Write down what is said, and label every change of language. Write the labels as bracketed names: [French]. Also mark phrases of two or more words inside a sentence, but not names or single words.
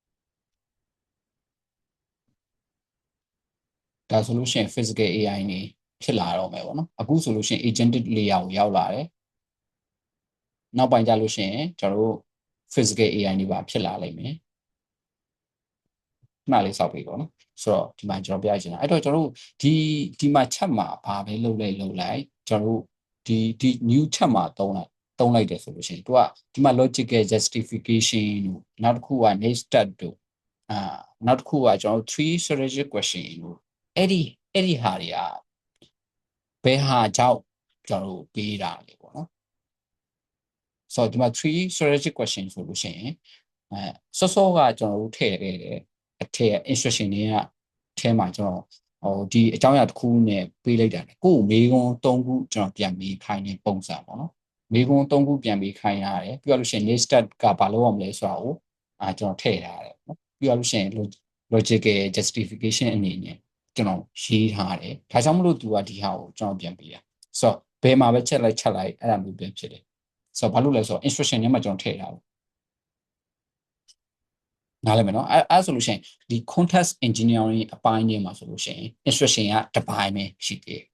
[Burmese] ဒါဆိုလို့ရှိရင် [English] physical AI [Burmese] နေဖြစ်လာတော့မယ်ပေါ့နော်အခုဆိုလို့ရှိရင် [English] agentic layer [Burmese] ကိုရောက်လာတယ်နောက်ပိုင်းကြလို့ရှိရင်ကျွန်တော်တို့ [English] physical AI [Burmese] နေပါဖြစ်လာလိမ့်မယ်နားလေးစောက်ပြီပေါ့နော်ဆိုတော့ဒီမှာကျွန်တော်ပြချင်တာအဲ့တော့ကျွန်တော်တို့ဒီမှာချက်မှာဘာပဲလုပ်လိုက်ကျွန်တော်တို့ဒီ new ချက်မှာသုံးလိုက်တယ်ဆိုလို့ရှိရင်သူကဒီမှာ [English] logical justification [Burmese] တို့နောက်တစ်ခုက [English] next step [Burmese] တို့နောက်တစ်ခုကကျွန်တော်တို့ [English] three strategic question [Burmese] တို့အဲ့ဒီဟာတွေကဘယ်ဟာကြောင့်ကျွန်တော်တို့ပေးတာလဲပေါ့နော် ဆိုတော့ဒီမှာ [English] three strategic question [Burmese] ဆိုလို့ရှိရင်စောကကျွန်တော်တို့ထည့်ခဲ့တဲ့အထက် instruction တွေကထဲမှာကျွန်တော်ဒီအကြောင်းအရာတစ်ခုနဲ့ပေးလိုက်တာလေကိုယ်မေးခွ န်း3ခုကျွန်တော်ပြန်ပြီးခိုင်းနေပုံစံပေါ့နော်မေးခွန်း3ခုပြန်ပြီးခိုင်းရတယ်ပြီးတော့လို့ရှိရင် [English] next step [Burmese] ကဘာလုပ်ရမလဲဆိုတာကိုကျွန်တော်ထည့်ထားတယ်နော်ပြီးတော့လို့ရှိရင် [English] logical justification [Burmese] အနေနဲ့ကျွန်တော်ရေးထားတယ်ဒါကြောင့်မလို့သူကဒီဟာကိုကျွန်တော်ပြန်ပေးတာဆိုတော့ဘယ်မှာပဲချက်လိုက်အဲ့ဒါမျိုးပြန်ဖြစ်တယ်ဆိုတော့ဘာလို့လဲဆိုတော့ instruction ထဲမှာကျွန်တော်ထည့်ထားတယ်နားလည်မယ်နော်အဲ့ဆိုလို့ရှိရင်ဒီ [English] context engineering [Burmese] အပိုင်းထဲမှာဆိုလို့ရှိရင် instruction ကတစ်ပိုင်းပဲရှိသေးတယ်